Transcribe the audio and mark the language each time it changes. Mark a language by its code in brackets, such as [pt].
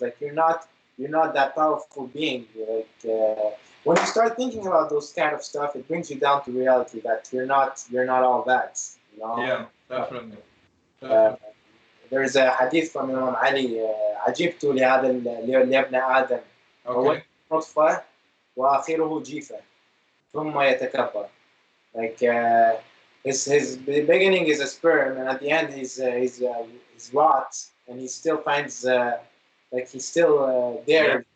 [en] Like, you're not that powerful being. Like, when you start thinking about those kind of stuff, it brings you down to reality that you're not all that. You know? Yeah, definitely. There's a hadith from Imam Ali. [ar] عجبت لابن آدم. [en] Okay. [ar] نطفة وآخره جيفة ثم يتكبر. [en] Like, his beginning is a sperm, and at the end he's rot, and he still finds like he's still there.